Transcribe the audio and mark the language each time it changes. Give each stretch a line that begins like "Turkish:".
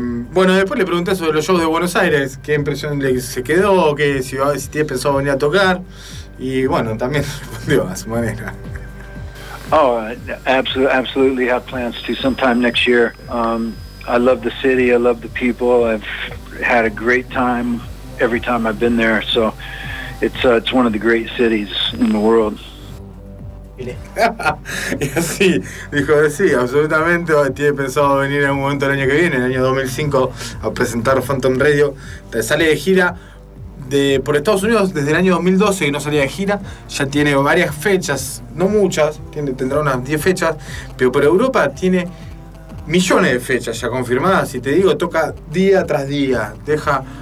Spanish: Bueno, después le pregunté sobre los shows de Buenos Aires, qué impresión le se quedó, que si tiene pensado venir a tocar, y bueno, también respondió a su manera.
English: Oh, absolutely have plans to sometime next year. I love the city, I love the people, I've had a great time every time I've been there, so it's one of the great cities in the world.
Spanish: Y así, dijo, sí, absolutamente, tiene pensado venir en un momento el año que viene, en el año 2005, a presentar Phantom Radio. Sale de gira por Estados Unidos desde el año 2012, y no salía de gira, ya tiene varias fechas, no muchas, tendrá unas 10 fechas, pero por Europa tiene millones de fechas ya confirmadas, y te digo, toca día tras día, deja...